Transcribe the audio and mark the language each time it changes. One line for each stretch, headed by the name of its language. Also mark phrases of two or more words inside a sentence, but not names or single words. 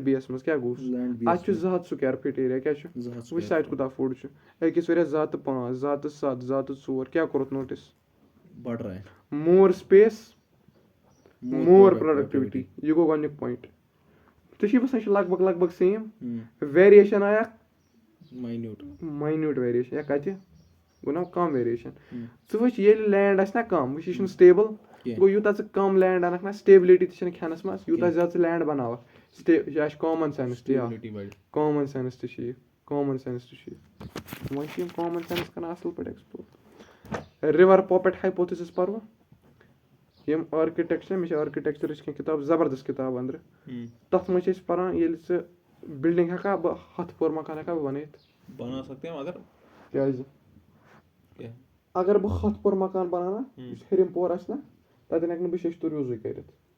Kashmiri: بی یَس منٛز کیاہ گوٚژھ اَتہِ چھُ 200
English: square feet area
Kashmiri: کیاہ چھُ وٕچھ سا اَتہِ کوٗتاہ فُڈ چھُ أکِس ؤرِیَس 2 تہٕ 5 2 تہٕ 7 2 تہٕ 4 کیاہ کوٚرُتھ
English: notice more space more productivity
Kashmiri: یہِ گوٚو گۄڈٕنیُک پویِنٹ ژےٚ چھُے باسان یہِ چھُ لگ بگ
English: same variation
Kashmiri: آیا
English: minute variation
Kashmiri: یا کَتہِ گوٚو نا کَم ویریشن ژٕ وٕچھ ییٚلہِ لینڈ آسہِ نا کَم وٕچھ یہِ چھُنہٕ سِٹیبٕل گوٚو یوٗتاہ ژٕ کَم لینڈ اَنکھ نا سِٹیبلٹی تہِ چھنہٕ کھٮ۪نَس منٛز یوٗتاہ زیادٕ ژٕ لینڈ بَناوکھ یہِ آسہِ
English: common sense
Kashmiri: تہِ
English: common sense
Kashmiri: تہِ چھُ یہِ وۄنۍ چھِ یِم
English: common sense
Kashmiri: کران اَصٕل پٲٹھۍ
English: explore river puppet hypothesis
Kashmiri: پَرو یِم آرکِٹیکچر مےٚ چھِ آرکِٹیکچرٕچ کینٛہہ کِتاب زَبردست کِتاب أنٛدرٕ تَتھ منٛز چھِ أسۍ پَران ییٚلہِ ژٕ بِلڈِنٛگ ہٮ۪کھا بہٕ 100 پور مکان ہٮ۪کھا بہٕ بَنٲیِتھ کیازِ اَگر بہٕ 100 پور مکان بَناونا یُس ہیٚرِم پور آسہِ نا تَتٮ۪ن ہٮ۪کہٕ نہٕ بہٕ شیشتٕر یوٗزٕے کٔرِتھ